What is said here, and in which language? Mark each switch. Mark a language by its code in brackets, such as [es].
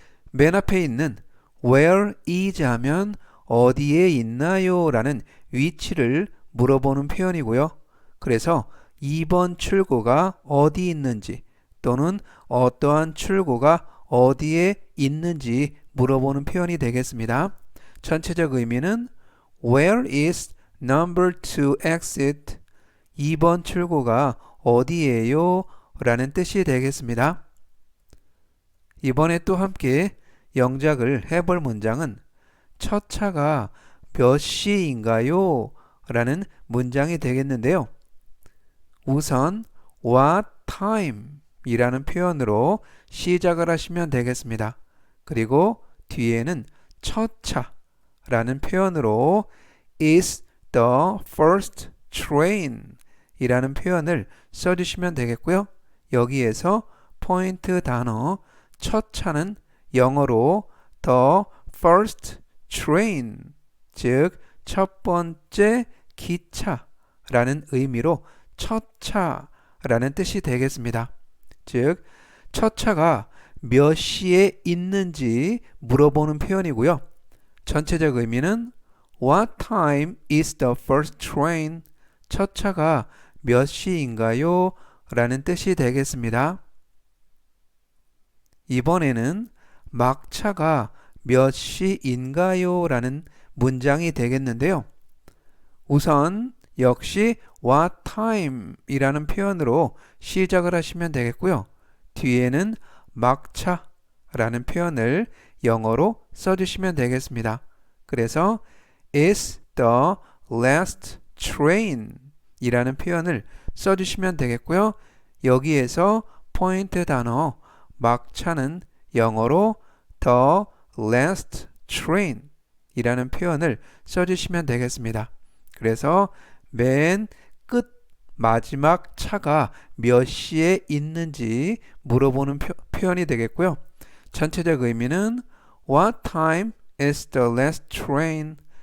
[ko] 맨 앞에 있는 [en] where is [ko] 하면 어디에 있나요? 라는 위치를 물어보는 표현이고요. 그래서 2번 출구가 어디 있는지 또는 어떠한 출구가 어디에 있는지 물어보는 표현이 되겠습니다. 전체적 의미는 [en] Where is number 2 exit? [ko] 2번 출구가 어디예요? 라는 뜻이 되겠습니다. 이번에 또 함께 영작을 해볼 문장은 첫 차가 몇 시인가요? 라는 문장이 되겠는데요. 우선 [en] what time [ko] 이라는 표현으로 시작을 하시면 되겠습니다. 그리고 뒤에는 첫 차라는 표현으로 [en] is the first train [ko] 이라는 표현을 써주시면 되겠고요. 여기에서 포인트 단어 첫 차는 영어로 [en] the first train [ko] 즉 첫 번째 기차라는 의미로 첫 차라는 뜻이 되겠습니다. 즉 첫 차가 몇 시에 있는지 물어보는 표현이고요. 전체적 의미는 [en] What time is the first train? [ko] 첫 차가 몇 시인가요? 라는 뜻이 되겠습니다. 이번에는 막차가 몇 시인가요? 라는 문장이 되겠는데요. 우선 역시 [en] what time [ko] 이라는 표현으로 시작을 하시면 되겠고요. 뒤에는 막차라는 표현을 영어로 써주시면 되겠습니다. 그래서 [en] is the last train [ko] 이라는 표현을 써주시면 되겠고요. 여기에서 포인트 단어 막차는 영어로 [en] the last train [ko] 이라는 표현을 써주시면 되겠습니다. 그래서 맨 끝 마지막 차가 몇 시에 있는지 물어보는 표현이 되겠고요. 전체적 의미는 [en] What time is the last train?